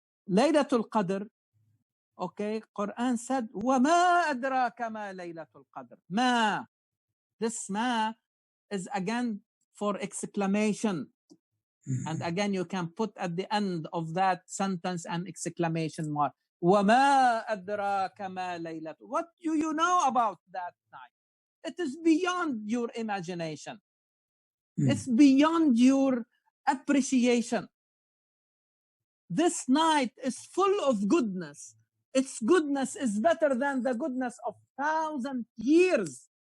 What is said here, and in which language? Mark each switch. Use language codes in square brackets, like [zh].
[ar] Laylatul Qadr, [en] okay, Quran said, [ar] وَمَا أَدْرَاكَ مَا Laylatul Qadr. [en] Ma, this ma is again for exclamation. And again, you can put at the end of that sentence an exclamation mark. [ar] وَمَا أَدْرَاكَ مَا Laylatul. [en] What do you know about that night? It is beyond your imagination. It's beyond your appreciation. This night is full of goodness. Its goodness is better than the goodness of 1,000 years.